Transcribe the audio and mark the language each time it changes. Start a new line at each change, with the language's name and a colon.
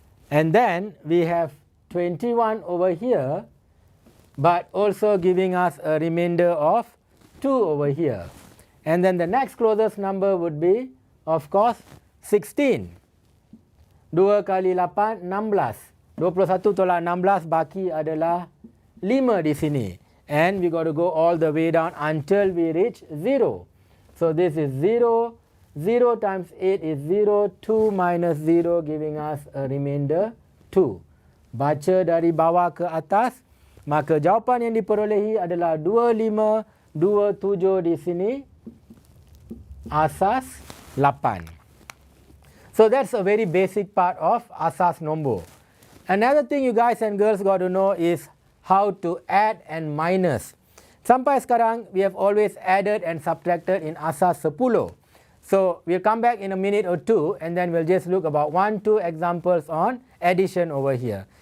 English: And then we have 21 over here, but also giving us a remainder of 2 over here. And then the next closest number would be, of course, 16.
Malay: 2 kali 8, 16. 21 tolak 16, baki adalah 5 di sini.
English: And we got to go all the way down until we reach 0. So this is 0. 0 times 8 is 0. 2 minus 0 giving us a remainder 2.
Malay: Baca dari bawah ke atas, maka jawapan yang diperolehi adalah 2527 di sini. Asas 8.
English: So that's a very basic part of asas nombor. Another thing you guys and girls got to know is how to add and minus.
Malay: Sampai sekarang,
English: we have always added and subtracted in asas 10. So we'll come back in a minute or two and then we'll just look about 1-2 examples on addition over here.